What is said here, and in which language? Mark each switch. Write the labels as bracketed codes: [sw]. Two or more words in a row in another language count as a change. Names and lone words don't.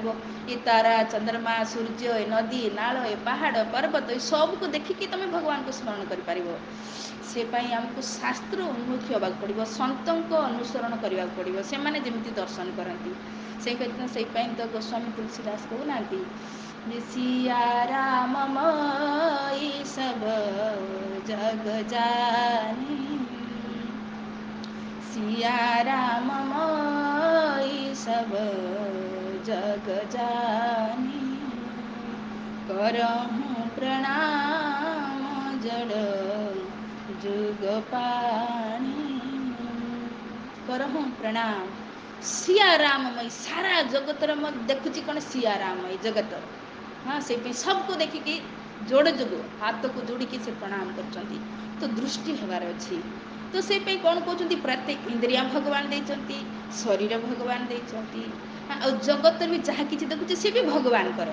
[or] ଏ ତାରା, ଚନ୍ଦ୍ରମା, ସୂର୍ଯ୍ୟ, ଏ ନଦୀ, ନାଳ, ଏ ପାହାଡ଼, ପର୍ବତ, ଏ ସବୁକୁ ଦେଖିକି ତୁମେ ଭଗବାନଙ୍କୁ ସ୍ମରଣ କରିପାରିବ। ସେ ପାଇଁ ଆମକୁ ଶାସ୍ତ୍ର ଉନ୍ମୁଖୀ ହେବାକୁ ପଡ଼ିବ, ସନ୍ତଙ୍କ ଅନୁସରଣ କରିବାକୁ ପଡ଼ିବ, ସେମାନେ ଯେମିତି ଦର୍ଶନ କରନ୍ତି। ସେଇ ପାଇଁ ତ ଗୋସ୍ୱାମୀ ତୁଳସୀଦାସ କହୁନାହାନ୍ତି ଯେ [awa] ସିया राम मोई सब जग जानी, सिया राम मोई सब जग जानी, करहूँ प्रणाम जड़ जुग पानी, करहूँ प्रणाम। सिया राममयी, [or] सारा ଜଗତର ମୁଁ ଦେଖୁଛି କ'ଣ, ସିया ରାମମୟୀ ଜଗତର, ହଁ, ସେଇପାଇଁ ସବୁକୁ ଦେଖିକି ଯୋଡ଼ ଯୋଗ ହାତକୁ ଯୋଡ଼ିକି ସେ ପ୍ରଣାମ କରୁଛନ୍ତି। ତ ଦୃଷ୍ଟି ହେବାର ଅଛି। ତ ସେଇପାଇଁ କ'ଣ କହୁଛନ୍ତି, ପ୍ରତ୍ୟେକ ଇନ୍ଦ୍ରିୟ ଭଗବାନ ଦେଇଛନ୍ତି, ଶରୀର ଭଗବାନ ଦେଇଛନ୍ତି, ଆଉ ଜଗତରେ ବି ଯାହା କିଛି ଦେଖୁଛି ସେ ବି ଭଗବାନଙ୍କର।